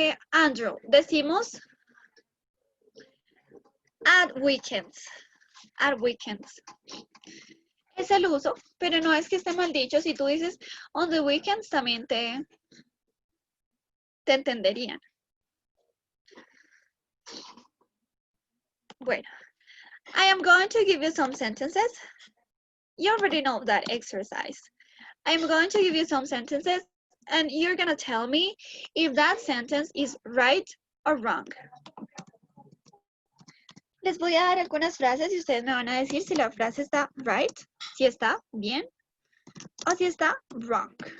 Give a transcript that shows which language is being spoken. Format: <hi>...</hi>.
<es>Andrew, decimos</es> <en>at weekends. At weekends.</en> <es>Es el uso, pero no es que esté mal dicho. Si tú dices</es> <en>on the weekends,</en> <es>también te entenderían. Bueno,</es> <en>I am going to give you some sentences. You already know that exercise. I'm going to give you some sentences and you're going to tell me if that sentence is right or wrong.</en> <es>Les voy a dar algunas frases y ustedes me van a decir si la frase está right, si está bien o si está wrong.</es>